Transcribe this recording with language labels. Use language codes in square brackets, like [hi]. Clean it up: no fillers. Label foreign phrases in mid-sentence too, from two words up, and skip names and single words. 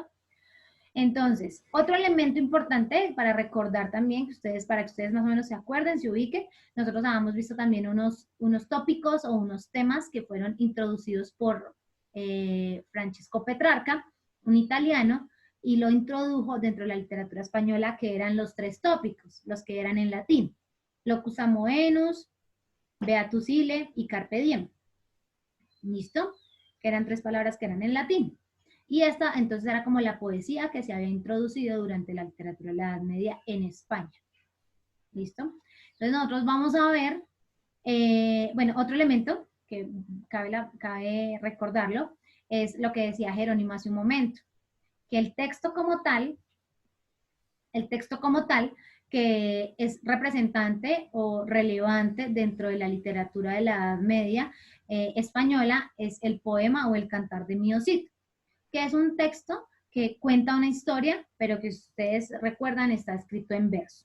[es] Entonces, otro elemento importante para recordar también, para que ustedes más o menos se acuerden, se ubiquen, nosotros habíamos visto también unos tópicos o unos temas que fueron introducidos por Francesco Petrarca, un italiano, y lo introdujo dentro de la literatura española, que eran los 3 tópicos, los que eran en latín: [la] locus amoenus, beatus ille y carpe diem. [es] ¿Listo? Que eran 3 palabras que eran en latín. Y esta entonces era como la poesía que se había introducido durante la literatura de la Edad Media en España. ¿Listo? Entonces nosotros vamos a ver, bueno, otro elemento que cabe recordarlo, es lo que decía Jerónimo hace un momento, que el texto como tal, que es representante o relevante dentro de la literatura de la Edad Media española, es el poema o el cantar de Mío Cid, que es un texto que cuenta una historia, pero que ustedes recuerdan está escrito en verso.